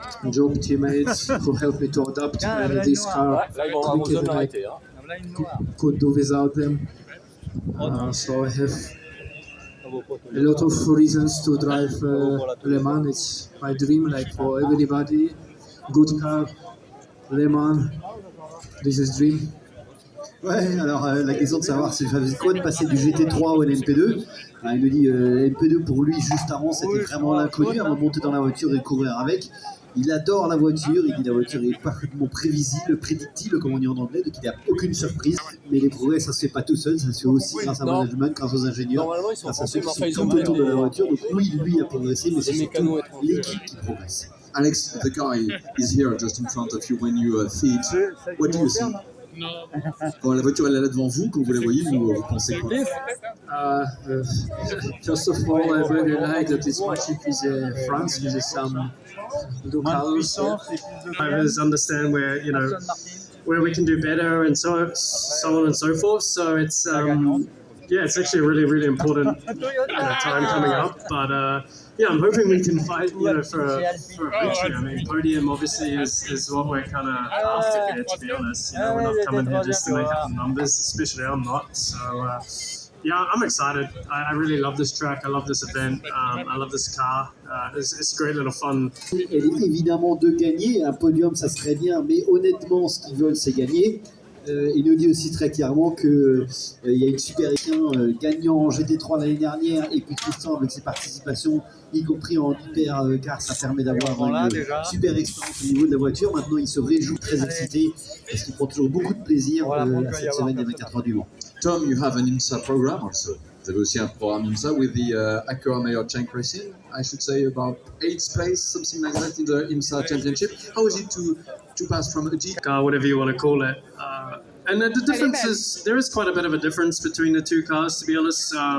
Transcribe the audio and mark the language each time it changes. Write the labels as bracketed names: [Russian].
[English] Job teammates who help me to adapt this car quicker than I could do without them. So I have a lot of reasons to drive Le Mans. It's my dream, like for everybody. Good car, Le Mans. This is dream. [French] Ouais, alors la question de savoir si ça faisait quoi de passer du GT3 au LMP2. Il nous dit LMP2 pour lui juste avant c'était vraiment l'inconnu, avant de monter dans la voiture et courir avec. Il adore la voiture, il dit la voiture est parfaitement prévisible, prédictible comme on dit en anglais, donc il n'y a aucune surprise. Mais les progrès ça se fait pas tout seul, ça se fait aussi grâce à management, grâce aux ingénieurs, grâce à ceux qui sont tout autour de la voiture. Donc oui, lui a progressé, mais c'est surtout l'équipe qui progresse. [English] Alex, the car is here just in front of you when you see it. What do you see? [French] Quand la voiture elle est là devant vous, quand vous la voyez, vous pensez quoi? [English] First of all, I really like that it's matching with France, with some blue colors. I always understand where where we can do better and so on and so forth. So it's it's actually a really important time coming up. But I'm hoping we can fight for a victory. I mean, podium obviously is what we're kind of after here, to be honest. We're not coming here just to make up the numbers, especially I'm not. So I'm excited. I really love this track. I love this event. I love this car. It's great little fun. [French] Et évidemment de gagner, un podium ça serait bien, mais honnêtement ce qu'ils veulent c'est gagner. Il nous dit aussi très clairement qu'il y a une super équipe gagnant en GT3 l'année dernière et puis Tristan avec ses participations, y compris en hypercar, ça permet d'avoir une super expérience au niveau de la voiture. Maintenant il se réjouit, très excité parce qu'il prend toujours beaucoup de plaisir à cette semaine des 24 heures du Mans. [English] Tom, you have an IMSA program also. [French] Vous avez aussi un programme IMSA [English] with the Acura Mayor Tank Racing. I should say about 8th place, something like that in the IMSA Championship. How is it to pass from a G car, whatever you want to call it? And the difference is, there is quite a bit of a difference between the two cars, to be honest.